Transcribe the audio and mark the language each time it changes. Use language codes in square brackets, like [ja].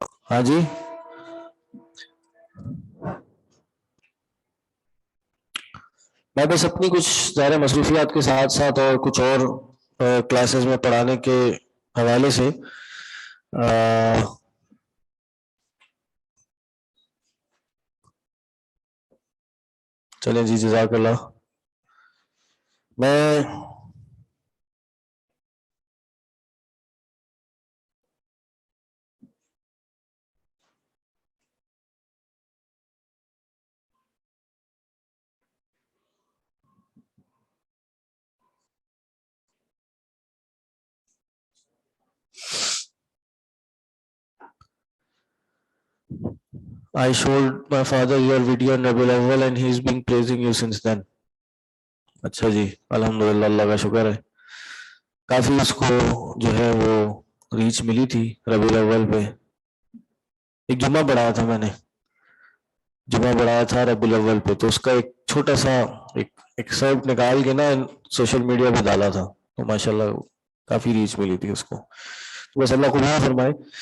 [ur] ہاں جی میں بس اپنی کچھ ظاہر مصروفیات کے ساتھ ساتھ اور کچھ اور کلاسز میں پڑھانے کے حوالے سے چلیں جی جزاک اللہ. میں [en] I showed my father your video in Rabiul Awwal and he is been praising you since then. [ur] اچھا جی الحمدللہ اللہ کا شکر ہے. کافی اس کو جو ہے وہ ریچ ملی تھی ربیع الاول پہ. ایک جمعہ پڑھایا تھا میں نے، جمعہ پڑھایا تھا ربیع الاول پہ، تو اس کا ایک چھوٹا سا ایک ایکسرپٹ نکال کے نا سوشل میڈیا پہ ڈالا تھا، تو ماشاءاللہ کافی ریچ ملی تھی اس کو. بس اللہ قبول فرمائے.